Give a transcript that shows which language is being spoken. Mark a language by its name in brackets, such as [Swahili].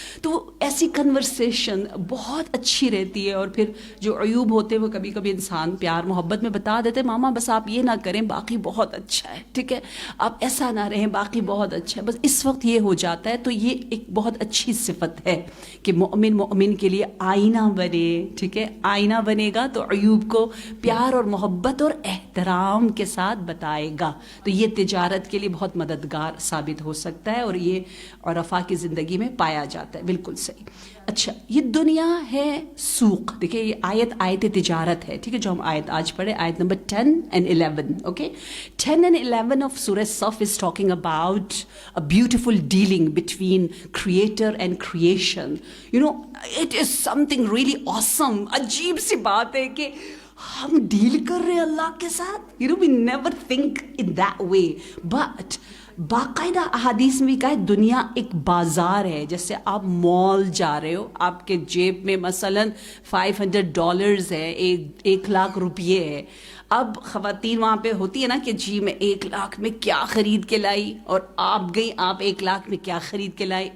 [Urdu] تو وہ ایسی کنورسیشن بہت اچھی رہتی ہے. اور پھر جو عیوب ہوتے ہیں وہ کبھی کبھی انسان پیار محبت میں بتا دیتے, ماما بس آپ یہ نہ کریں, باقی بہت اچھا ہے, ٹھیک ہے, آپ ایسا نہ رہیں, باقی بہت اچھا ہے. بس اس وقت یہ ہو جاتا ہے. تو یہ ایک بہت اچھی صفت ہے کہ مومن کے لیے آئینہ بنے, ٹھیک ہے, آئینہ بنے گا تو عیوب کو پیار اور محبت اور احترام کے ساتھ بتائے گا. تو یہ تجارت کے لیے بہت مددگار ثابت ہو سکتا ہے, اور یہ عرفاء کی زندگی میں پایا جاتا ہے. بالکل صحیح. اچھا, یہ دنیا ہے سوق. دیکھیں یہ آیت تجارت ہے, ٹھیک ہے, جو ہم آیت آج پڑھے, آیت number 10 and 11. [English] Okay, 10 and 11 of Surah Saf is talking about a beautiful dealing between creator and creation. You know, it is something really awesome. [Urdu] عجیب سی بات ہے کہ ہم ڈیل کر رہے ہیں اللہ کے ساتھ. [English] You know, we never think in that way. [Urdu] But باقاعدہ احادیث میں کہا ہے دنیا ایک بازار ہے. جیسے آپ مال جا رہے ہو, آپ کے جیب میں مثلاً $500 ہے, 1,00,000 روپیے ہے. اب خواتین وہاں پہ ہوتی ہے نا کہ جی میں 1,00,000 میں کیا خرید کے لائی, اور آپ گئی, آپ 1,00,000 میں کیا خرید کے لائی.